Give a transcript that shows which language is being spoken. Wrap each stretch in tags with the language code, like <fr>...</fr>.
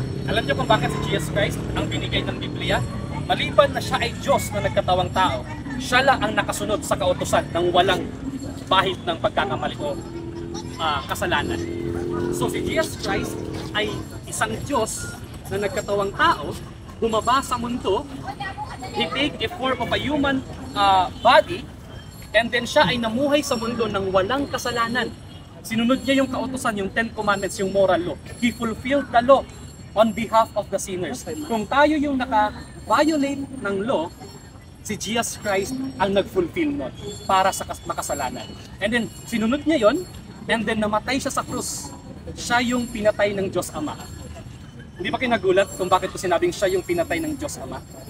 <tl>Alam niyo kung bakit si Jesus Christ ang binigay ng Biblia? Maliban na siya ay Diyos na nagkatawang tao, siya lang ang nakasunod sa kautusan ng walang bahid ng pagkakamali o kasalanan. So si Jesus Christ ay isang Diyos na nagkatawang tao, bumaba sa mundo,</tl> <en>He take a form of a human body,</en> <tl>and then siya ay namuhay sa mundo ng walang kasalanan. Sinunod niya yung kautusan, yung 10 Commandments, yung moral law.</tl> <en>He fulfilled the law on behalf of the sinners.</en> <tl>Kung tayo yung naka-violate ng law, si Jesus Christ ang nag-fulfill nun para sa makasalanan. And then, sinunod niya yon, and then namatay siya sa krus. Siya yung pinatay ng Diyos Ama. Hindi ba kayo nagulat kung bakit ko sinabing siya yung pinatay ng Diyos Ama?</tl>